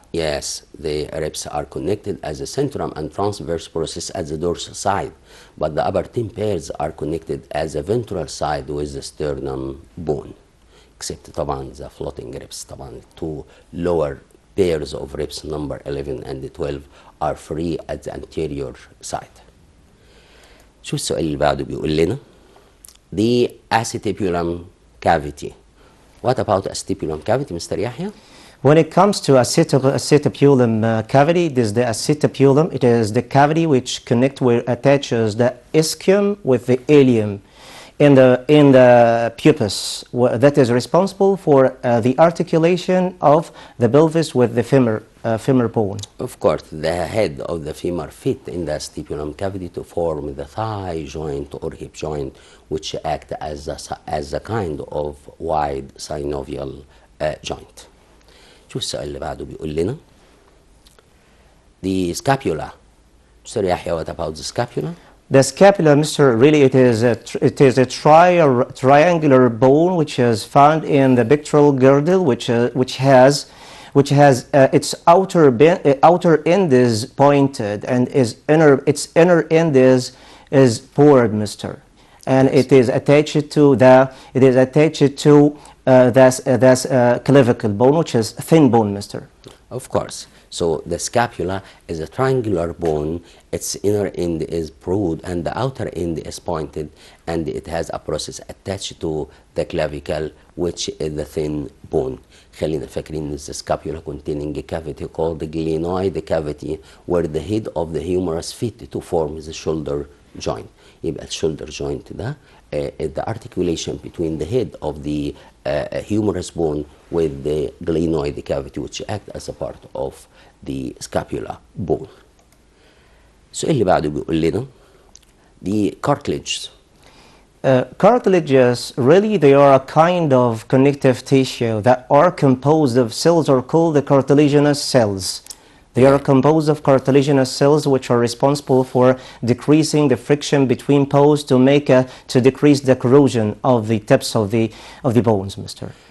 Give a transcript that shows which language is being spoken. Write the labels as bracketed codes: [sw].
[en] Yes, the ribs are connected as a centrum and transverse process at the dorsal side, but the upper 10 pairs are connected as a ventral side with the sternum bone. Except [ar] طبعا [en] the floating ribs. طبعا two lower pairs of ribs number 11 and 12 are free at the anterior side. [ar] شو السؤال اللي بعده بيقول لنا [en] the acetipulum cavity. What about acetipulum cavity, Mr. [ar] يحيى? [en] When it comes to acetipulum cavity, it is the acetipulum. It is the cavity which attaches the ischium with the ilium in the pubis, that is responsible for the articulation of the pelvis with the femur bone. Of course, the head of the femur fit in the acetipulum cavity to form the thigh joint or hip joint, which act as a kind of wide synovial joint. [ar] شوف السؤال اللي بعده بيقول لنا the scapula. [en] Mr. يحيى, what about the scapula? The scapula, Mr. Really, it is a triangular bone which is found in the pectoral girdle, which has its outer end is pointed and its inner end is bored, Mr. And it is attached to this clavicle bone, which is thin bone, Mr. Of course. So the scapula is a triangular bone. Its inner end is broad and the outer end is pointed, and it has a process attached to the clavicle, which is the thin bone. [ar] خلينا فاكرين [en] the scapula containing a cavity called the glenoid cavity, where the head of the humerus fit to form the shoulder joint. [ar] يبقى [en] shoulder joint [ar] ده [en] the articulation between the head of the humerus bone with the glenoid cavity, which act as a part of the scapula bone. [ar] السؤال اللي بعده بيقول لنا the cartilages. [en] Cartilages, really, they are a kind of connective tissue that are composed of cells or called the cartilaginous cells. They are composed of cartilaginous cells which are responsible for decreasing the friction between bones to decrease the corrosion of the tips of the bones, Mr.